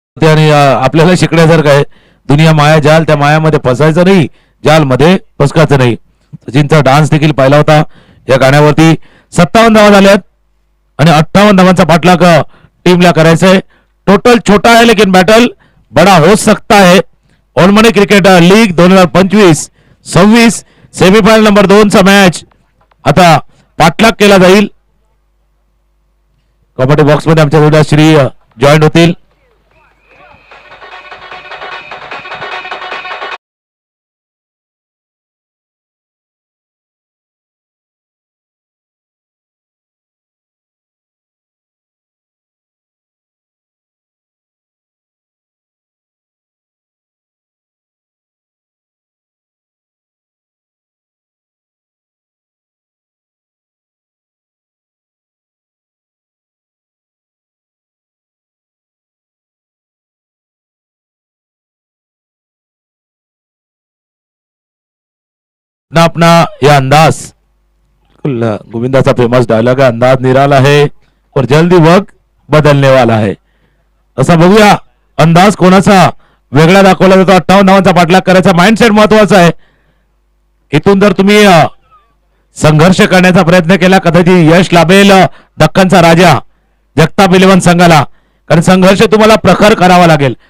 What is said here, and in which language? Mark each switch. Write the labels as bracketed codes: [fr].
[mr] आणि आपल्याला शिकण्यासारखं आहे. दुनिया माया जाल, त्या मायामध्ये फसायचं नाही, जाल मध्ये फसकायचं नाही. सचिनचा डान्स देखील पाहिला होता या गाण्यावरती. 57 धावा झाल्यात आणि 58 धावांचा पाठलाग टीमला करायचा आहे. [hi] टोटल छोटा है लेकिन बैटल बड़ा हो सकता है. [mr] ओलमनी क्रिकेट लीग 2025-26 सेमीफायनल नंबर 2 चा मॅच आता पाठलाग केला जाईल. कबड्डी बॉक्स मध्ये आमच्या जोड्या श्री जॉईन होतील. [hi] अपना अपना यह अंदाज, गोविंदा फेमस डायलॉग है, अंदाज निराला है और जल्दी वक्त बदलने वाला है. [mr] असा बघूया अंदाज कोणाचा वेगळा दाखवला जातो. 58 धावांचा पाठलाग करायचा. माइंडसेट महत्वाचा आहे. इथून जर तुम्ही संघर्ष करण्याचा प्रयत्न केला कदाचित यश लाभेल दक्कनचा राजा जगताप 11 संघाला, कारण संघर्ष तुम्हाला प्रखर करावा लागेल.